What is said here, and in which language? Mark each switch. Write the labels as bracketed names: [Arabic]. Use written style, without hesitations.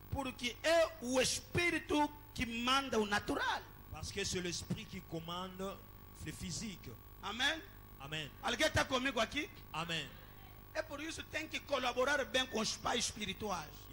[Portuguese] Porque é o espírito que manda o natural. [French] Parce que c'est l'esprit qui commande le physique. Amen. Amen. [Portuguese] Alguém está comigo aqui? Amen. É por isso que tem que colaborar bem com os pais espirituais.